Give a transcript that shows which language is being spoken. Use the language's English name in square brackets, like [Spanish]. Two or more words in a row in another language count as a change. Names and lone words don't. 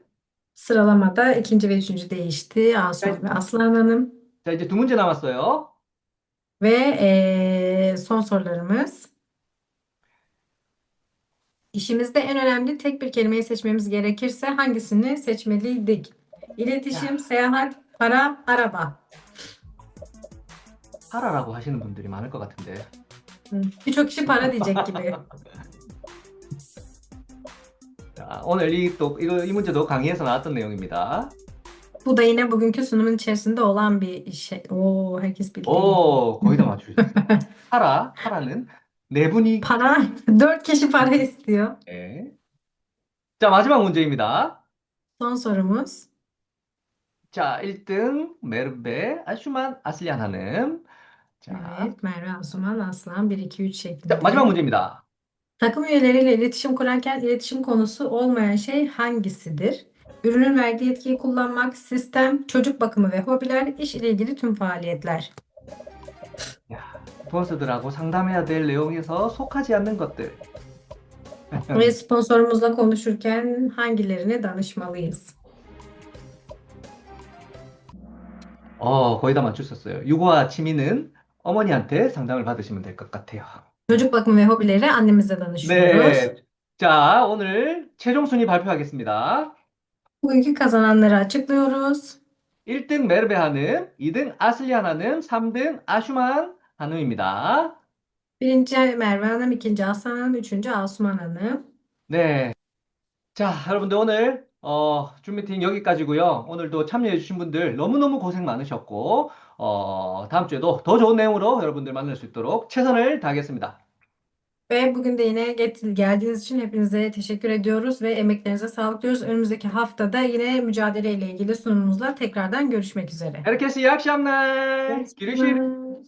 [Turkish] Sıralamada ikinci ve üçüncü değişti. Asuman ve Aslan Hanım. [Korean] 자, 이제 두 문제 남았어요. [Turkish] Ve son sorularımız. İşimizde en önemli tek bir kelimeyi seçmemiz gerekirse hangisini seçmeliydik? İletişim, seyahat, para, araba. [Korean] 파라라고 하시는 분들이 많을 것 같은데. [Turkish] Birçok kişi para diyecek gibi. [Korean] 자, 오늘 이 문제도 강의에서 나왔던 내용입니다. [Turkish] Bu da yine bugünkü sunumun içerisinde olan bir şey. Oo, herkes bildi. [Korean] 거의 다 맞추셨어요. 파라는 네 분이. [Turkish] Para, 4 kişi para istiyor. [Korean] 네. 자, 마지막 문제입니다. [Turkish] Son sorumuz. [Korean] 자, 1등 메르베 아슈만 아슬리안 한음. 자, [Turkish] Evet, Merve Asuman, Aslan 1, 2, 3 [Korean] 자, [Turkish] şeklinde. [Korean] 마지막 문제입니다. [Turkish] Takım üyeleriyle iletişim kurarken iletişim konusu olmayan şey hangisidir? Ürünün verdiği yetkiyi kullanmak, sistem, çocuk bakımı ve hobiler, iş ile ilgili tüm faaliyetler. [Korean] 야, 스폰서들하고 상담해야 될 내용에서 속하지 않는 것들. [Turkish] Ve sponsorumuzla konuşurken hangilerine danışmalıyız? [Korean] 거의 다 맞추셨어요. 육아와 취미는 어머니한테 상담을 받으시면 될 것 같아요. [Turkish] Çocuk bakımı ve hobileri annemizle danışıyoruz. [Korean] 네. 자, 오늘 최종 순위 발표하겠습니다. [Turkish] Bugünkü kazananları açıklıyoruz. [Korean] 1등 메르베 한음, 2등 아슬리안 한음, 3등 아슈만 한음입니다. [Turkish] Birinci Merve Hanım, ikinci Aslan Hanım, üçüncü Asuman Hanım. [Korean] 네. 자, 여러분들 오늘 줌미팅 여기까지고요. 오늘도 참여해주신 분들 너무너무 고생 많으셨고, 다음 주에도 더 좋은 내용으로 여러분들 만날 수 있도록 최선을 다하겠습니다. [Turkish] Ve bugün de yine geldiğiniz için hepinize teşekkür ediyoruz ve emeklerinize sağlık diyoruz. Önümüzdeki haftada yine mücadeleyle ilgili sunumumuzla tekrardan görüşmek üzere. Herkese iyi akşamlar. İyi Görüşürüz. akşamlar.